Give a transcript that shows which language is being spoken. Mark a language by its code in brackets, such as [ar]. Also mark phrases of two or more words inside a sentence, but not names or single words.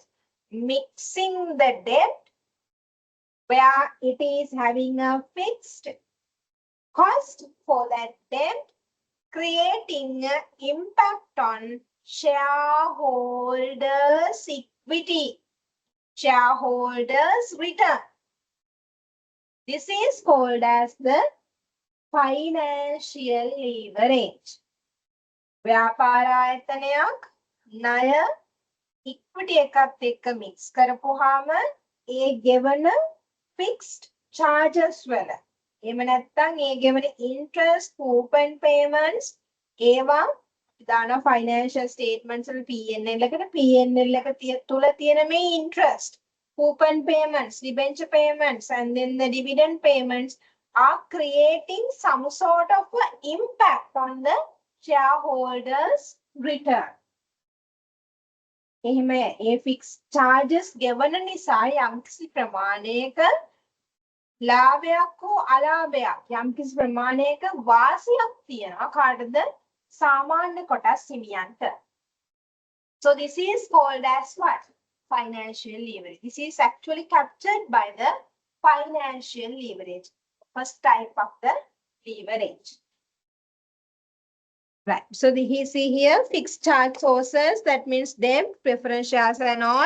[en] Mixing the debt where it is having a fixed cost for that debt, creating an impact on shareholders' equity, shareholders' return. This is called as the financial leverage. [si] ව්‍යාපාර ආයතනයක් ණය equity එකත් එක්ක mix කරපුවාම ඒ ගෙවන [en] fixed charges [si] වල එහෙම නැත්නම් ඒ ගෙවන [en] interest coupon payments [si] ඒවා දාන [en] financial statements [si] වල P&L එකට P&L එක තුල තියෙන මේ [en] interest coupon payments debenture payments and then the dividend payments are creating some sort of an impact on the shareholders return. [si] එහෙම ඒ [en] fixed charges [si] ගෙවන නිසා යම්කිසි ප්‍රමාණයක ලාභයක් හෝ අලාභයක් යම්කිසි ප්‍රමාණයක වාසියක් තියෙනවා කාටද සාමාන්‍ය කොටස් හිමියන්ට. [en] So this is called as what? Financial leverage. This is actually captured by the financial leverage. First type of the leverage. Right. So you see here fixed charge sources, that means debt, preference shares and all.